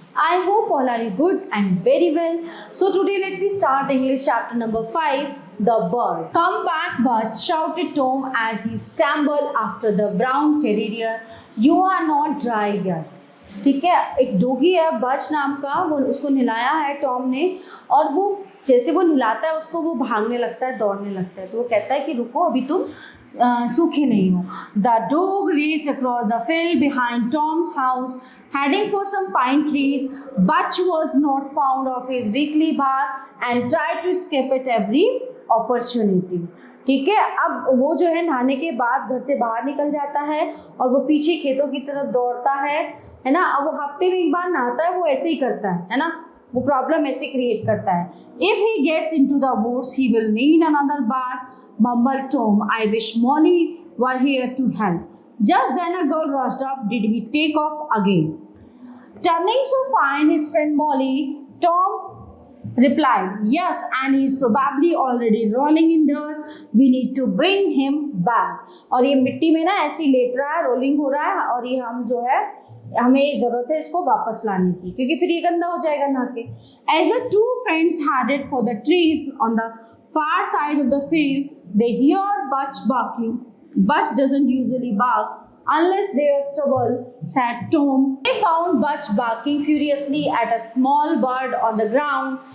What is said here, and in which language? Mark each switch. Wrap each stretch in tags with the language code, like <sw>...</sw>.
<en>I hope all are good and very well. So today let me start English chapter number 5, The Bird. Come back, Bud, shouted Tom as he scrambled after the brown terrier. You are not dry yet.</en> <hi>ठीक है, एक doggy है बच नाम का, वो उसको नहलाया है टॉम ने, और वो जैसे वो नहलाता है उसको वो भागने लगता है, दौड़ने लगता है, तो वो कहता है कि रुको अभी तुम सूखे नहीं हो.</hi> <en>The dog raced across the field behind Tom's house, heading for some pine trees. Butch was not fond of his weekly bath and tried to escape at every opportunity.</en> <hi>ठीक है, अब वो जो है नहाने के बाद घर से बाहर निकल जाता है और वो पीछे खेतों की तरफ दौड़ता है ना. अब वो हफ्ते में एक बार नहाता है, वो ऐसे ही करता है ना, वो प्रॉब्लम ऐसे क्रिएट करता है.</hi> <en>If he gets into the woods he will need another bath, mumbled Tom. I wish Molly were here to help. Just then a girl rushed up. Did he take off again? Turning to find his friend Molly, Tom replied, Yes, and he is probably already rolling in dirt. We need to bring him back.</en> <hi>और ये मिट्टी में ना ऐसी late रहा है, rolling हो रहा है, और ये हम जो है हमें जरूरत है इसको वापस लाने की, क्योंकि फिर ये गंदा हो जाएगा नहा के.</hi> <en>As the two friends headed for the trees on the far side of the field, they heard Butch barking. Butch doesn't usually bark unless there's trouble, said Tom. They found Butch barking furiously at a small bird on the ground.</en>